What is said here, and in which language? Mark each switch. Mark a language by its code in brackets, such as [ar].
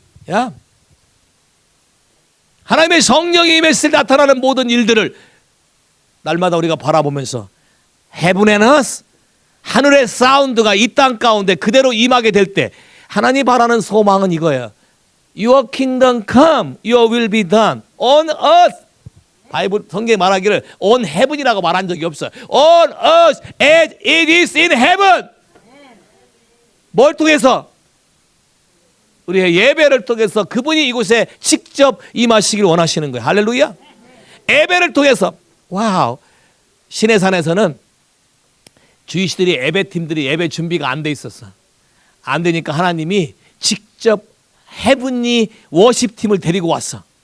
[ko] 야, 하나님의 성령이 임했을 때 나타나는 모든 일들을 날마다 우리가 바라보면서 [en] Heaven and earth, [ko] 하늘의 사운드가 이 땅 가운데 그대로 임하게 될 때 하나님 바라는 소망은 이거예요. [en] Your kingdom come, your will be done on earth. [ko] 바이블 성경에 말하기를 on heaven이라고 말한 적이 없어요. [en] On earth as it is in heaven. [ko] 뭘 통해서? 우리의 예배를 통해서 그분이 이곳에 직접 임하시길 원하시는 거예요. 할렐루야. 예배를 통해서. 와우. 시내산에서는 주이시들이 예배팀들이 예배 준비가 안 돼 있었어. 안 되니까 하나님이 직접 헤븐리 워십팀을 데리고 왔어.